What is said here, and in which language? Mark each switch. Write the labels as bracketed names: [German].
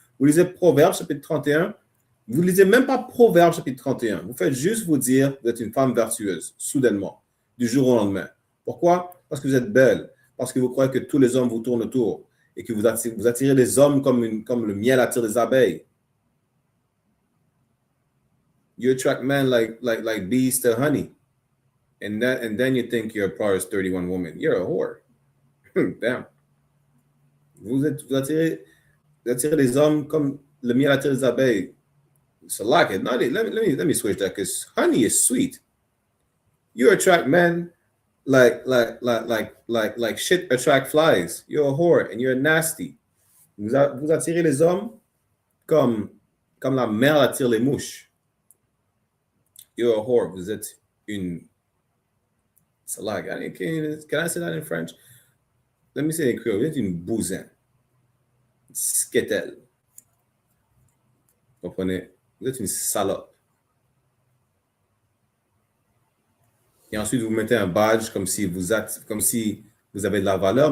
[French] Vous lisez Proverbes, chapitre 31. Vous ne lisez même pas Proverbes, chapitre 31. Vous faites juste vous dire que vous êtes une femme vertueuse, soudainement, du jour au lendemain. Pourquoi? Parce que vous êtes belle. Parce que vous croyez que tous les hommes vous tournent autour. Et que vous attirez les hommes comme le miel attire les abeilles. [English] You attract men like bees to honey. And then you think you're a Proverbs 31 woman. You're a whore. Damn. [French] Vous attirez les hommes comme le miel attire les abeilles. [English] So like it. No, let me switch that because honey is sweet. You attract men like shit attract flies. You're a whore and you're nasty. [French] Vous attirez les hommes comme la mer attire les mouches. [English] You're a whore. [French] Vous êtes une... [English] So like, can I say that in French? Let me say it in Creole. [French] Vous êtes une bousin. Sketel. Vous comprenez? Vous êtes une salope. Et ensuite, vous mettez un badge comme si vous avez de la valeur.